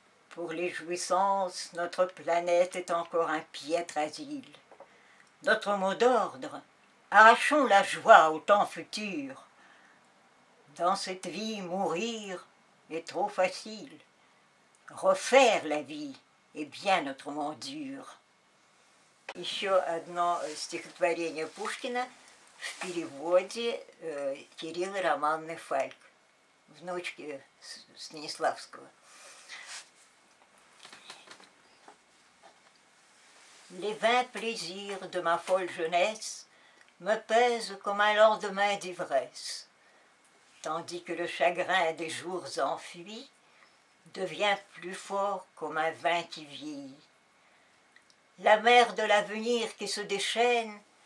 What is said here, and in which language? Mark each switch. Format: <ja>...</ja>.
<fr>Pour les jouissances, notre planète est encore un piètre asile. Notre mot d'ordre, arrachons la joie au temps futur. Dans cette vie, mourir est trop facile. Refaire la vie est bien autrement dur.</fr> <ru>Еще одно стихотворение Пушкина в переводе Кирилла Романовны Фальк, внучки Станиславского.</ru> <fr>Les vains plaisirs de ma folle jeunesse me pèsent comme un lendemain d'ivresse, tandis que le chagrin des jours enfuis devient plus fort comme un vin qui vieillit. La mer de l'avenir qui se déchaîne</fr>